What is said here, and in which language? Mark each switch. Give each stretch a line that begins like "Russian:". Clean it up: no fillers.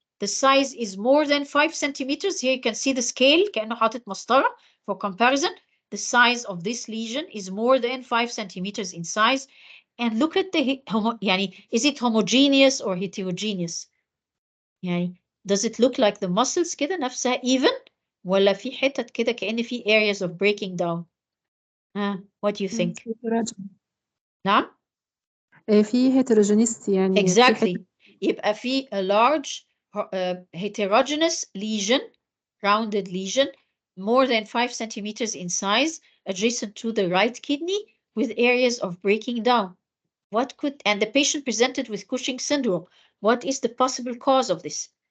English: The size is more than 5 centimeters. Here you can see the scale,
Arabic: كأنه حاطط مسطرة
English: for comparison. The size of this lesion is more than 5 centimeters in size. And look at the,
Arabic: يعني,
English: is it homogeneous or heterogeneous?
Arabic: يعني,
English: does it look like the muscles
Arabic: كده نفسها
English: even?
Arabic: ولا في حتت كده كأن في
English: areas of breaking down? What do you think?
Arabic: نعم؟ في heterogeneity يعني
English: exactly.
Arabic: يبقى في
English: a large heterogeneous lesion, rounded lesion, more than 5 centimeters in size, adjacent to the right kidney, with areas of breaking down. What could, and the patient presented with Cushing syndrome. What is the possible cause of this?